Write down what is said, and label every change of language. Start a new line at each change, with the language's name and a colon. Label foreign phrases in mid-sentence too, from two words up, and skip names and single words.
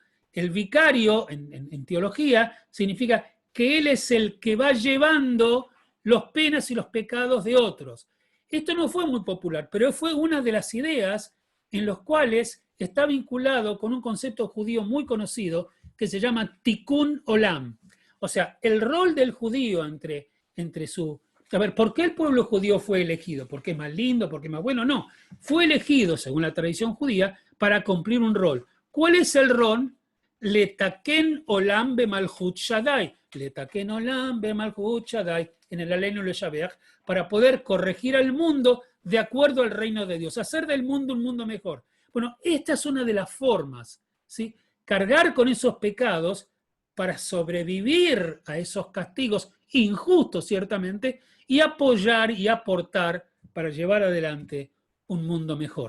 Spanish: El vicario, en teología, significa que él es el que va llevando los penas y los pecados de otros. Esto no fue muy popular, pero fue una de las ideas en las cuales está vinculado con un concepto judío muy conocido que se llama
Hebrew: תיקון עולם.
Spanish: O sea, el rol del judío entre su... A ver, ¿por qué el pueblo judío fue elegido? ¿Porque es más lindo? ¿Porque es más bueno? No. Fue elegido, según la tradición judía, para cumplir un rol. ¿Cuál es el rol?
Hebrew: לתקן עולם במלכות שדי לתקן עולם במלכות שדי.
Spanish: En el Aleinu Leshabeach, para poder corregir al mundo de acuerdo al reino de Dios. Hacer del mundo un mundo mejor. Bueno, esta es una de las formas, ¿sí? Cargar con esos pecados para sobrevivir a esos castigos injustos, ciertamente, y apoyar y aportar para llevar adelante un mundo mejor.